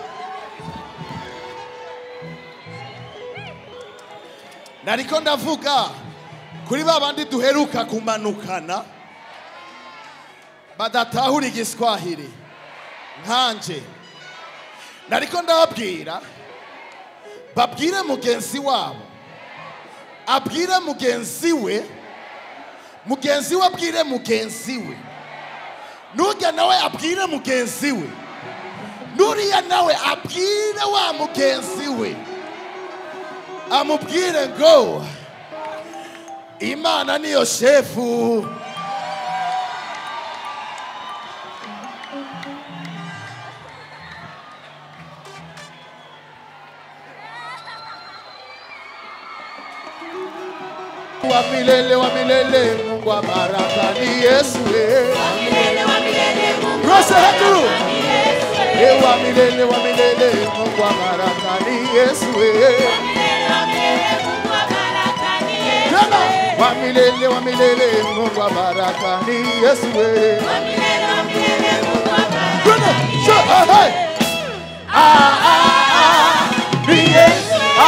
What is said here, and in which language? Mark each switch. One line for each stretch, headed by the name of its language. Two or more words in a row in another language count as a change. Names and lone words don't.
Rundi: nariko ndavuga kuri babandi duheruka kumanukana badatahura igiswahili nkanje. Nariko ndababwira babwire mugenzi wabo abwire mugenzi we, mugenzi we abwire mugenzi we, nujya nawe abwire mugenzi we, nuriya nawe abwire wa mugenzi we, amubwire ngo Imana niyo shefu.
Swahili: Wa milele Mungu wa baraka ni Yesu. Wa milele Mungu Rose hatu. ni Yesu. Wa milele Mungu wa baraka ni Yesu. Wa milele Mungu wa baraka ni Yesu. Wa milele Mungu wa baraka ni Yesu. Wa milele Mungu wa baraka ni Yesu. Ni Yesu.